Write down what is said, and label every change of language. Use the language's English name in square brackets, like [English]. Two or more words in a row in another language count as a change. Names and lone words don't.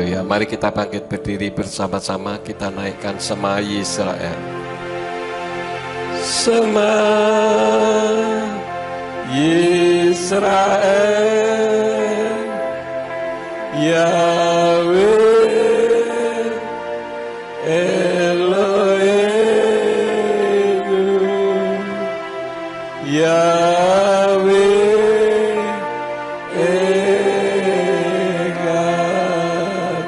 [Indonesian] Mari kita bangkit berdiri bersama-sama, kita naikkan [Hebrew] שמע ישראל. שמע ישראל, יהוה אלוהינו, יהוה אחד.